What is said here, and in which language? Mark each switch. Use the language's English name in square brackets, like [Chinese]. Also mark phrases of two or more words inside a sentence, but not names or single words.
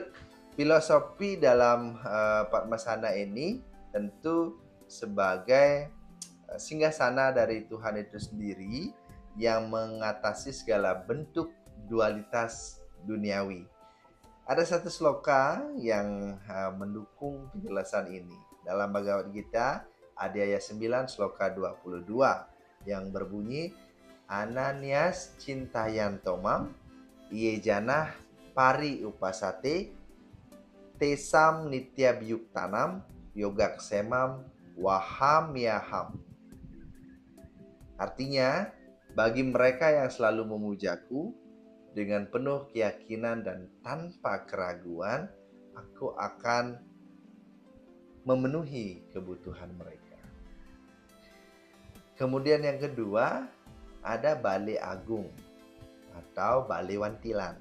[Indonesian] Filosofi dalam Padmasana ini tentu sebagai singgasana dari Tuhan itu sendiri yang mengatasi segala bentuk dualitas duniawi. Ada satu sloka yang mendukung penjelasan ini. Dalam Bhagavad Gita, Adhyaya 9 sloka 22 yang berbunyi [Sanskrit] Ananyas cintayantomam iye janah pari upasate tesam nityabhyuktanam yogaksemam wahamyaham. [Indonesian] Artinya, bagi mereka yang selalu memujaku dengan penuh keyakinan dan tanpa keraguan, aku akan memenuhi kebutuhan mereka. Kemudian yang kedua, ada Balai Agung atau Balai Wantilan.